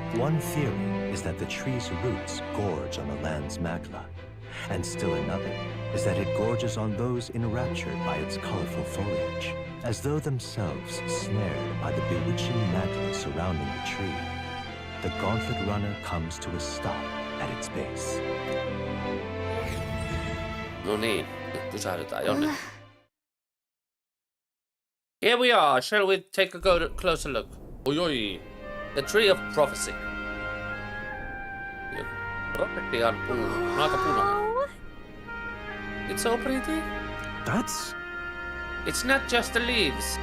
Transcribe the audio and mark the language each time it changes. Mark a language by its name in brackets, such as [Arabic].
[English] One theory is that the tree's roots gorge on the land's magla, and still another is that it gorges on those enraptured by its colorful foliage, as though themselves snared by the bewitching magla surrounding the tree. The gauntlet runner comes to a stop at its base. [Finnish] No niin, nyt pysähdytään jonnekin. [English] Here we are. Shall we take a closer look? Oi. The Tree of Prophecy. [Finnish] Profetian puu. On aika punainen. [English] It's so pretty. That's... It's not just the leaves.